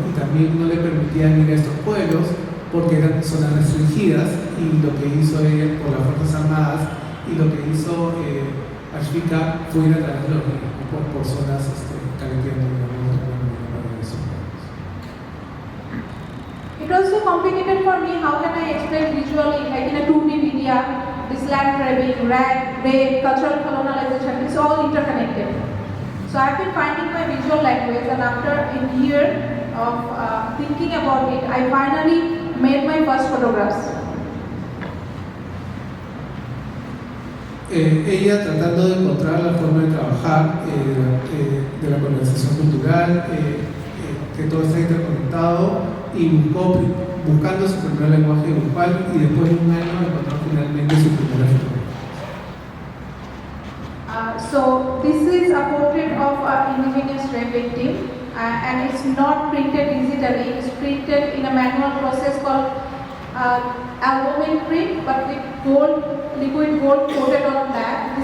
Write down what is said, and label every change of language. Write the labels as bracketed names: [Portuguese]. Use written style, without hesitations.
[Spanish] Y también no le permitían ir a estos pueblos porque eran zonas restringidas, y lo que hizo ella por las Fuerzas Armadas y lo que hizo Ashvika fue ir a través de los niños por zonas carreteando, digamos, para eso. [English] It was so complicated for me. How can I explain visually, like in a 2D media, this land grabbing, rape, cultural colonialization, it's all interconnected. So I've been finding my visual language, and after a year of thinking about it, I finally made my first photographs. [Spanish] Ella tratando de encontrar la forma de trabajar de la colonización cultural, que todo está interconectado, y buscando su primer lenguaje grupal, y después de un año encontró finalmente su primera fotografía. [English] So this is a portrait of an indigenous rape victim, and it's not printed digitally. It's printed in a manual process called albumin print, but with liquid gold coated on black.